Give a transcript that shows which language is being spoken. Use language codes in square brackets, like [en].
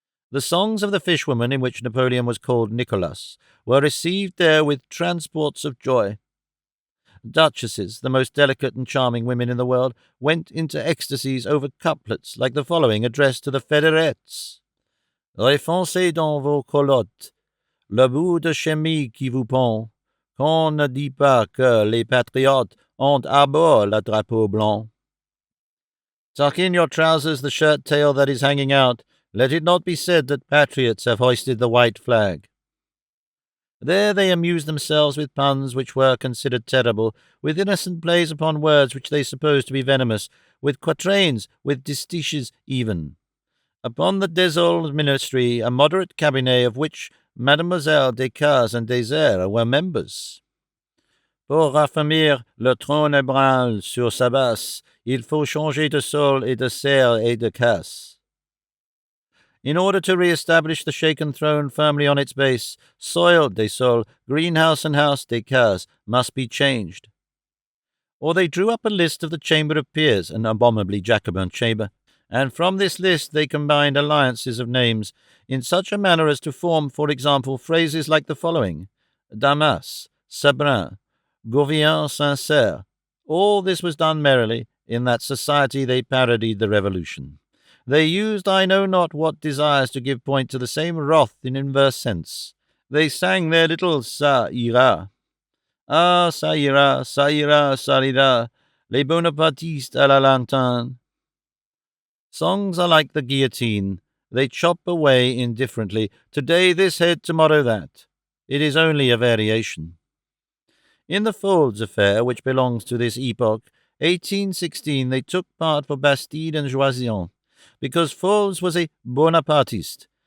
[en] The songs of the fishwoman, in which Napoleon was called Nicholas, were received there with transports of joy. Duchesses, the most delicate and charming women in the world, went into ecstasies over couplets like the following, addressed to the Federettes. [fr] Refoncez dans vos culottes le bout de chemise qui vous pend, qu'on ne dit pas que les patriotes ont à bord le drapeau blanc. [en] Tuck in your trousers the shirt-tail that is hanging out. Let it not be said that patriots have hoisted the white flag. There they amused themselves with puns which were considered terrible, with innocent plays upon words which they supposed to be venomous, with quatrains, with distiches even. Upon the Desolles ministry, a moderate cabinet of which Mademoiselle Descartes and Desires were members. [fr] Pour raffermir le trône ébranle sur sa base, il faut changer de sol et de serre et de casse. [en] In order to re-establish the shaken throne firmly on its base, soil [fr] des sols, [en] greenhouse and house [fr] des cases [en] must be changed. Or they drew up a list of the Chamber of Peers, an abominably Jacobin chamber, and from this list they combined alliances of names in such a manner as to form, for example, phrases like the following: Damas, Sabrin, Gouvien sincere. All this was done merrily. In that society they parodied the Revolution. They used I know not what desires to give point to the same wrath in inverse sense. They sang their little Ça ira. [fr] Ah, ça ira, ça ira, ça ira, les Bonapartistes à la lanterne. [en] Songs are like the guillotine. They chop away indifferently, today this head, tomorrow that. It is only a variation. In the Folds affair, which belongs to this epoch, 1816, they took part for Bastide and Joisillon, because Folds was a Bonapartiste.